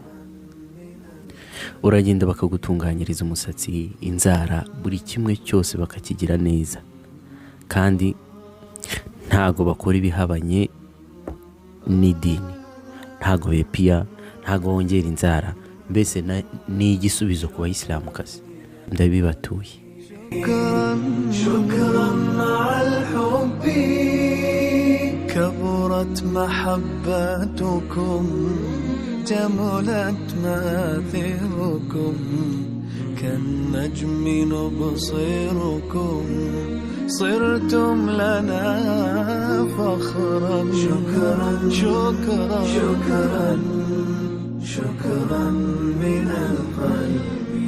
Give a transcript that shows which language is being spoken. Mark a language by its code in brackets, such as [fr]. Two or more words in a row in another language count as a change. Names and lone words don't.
[rw] Uragenda bakagutunganyiriza umusatsi, inzara, buri kimwe cyose bakakigira neza, kandi ntago bakora ibihabanye n'idini, ntago bepiya, ntago wongera inzara, mbese ni igisubizo ku bayisilamukazi. Ndabibatuye. [ar] شكرا مع الحب كبرت محبتكم جملت مآثركم كالنجم نبصركم صرتم لنا فخرا شكرا شكرا شكرا شكرا من القلب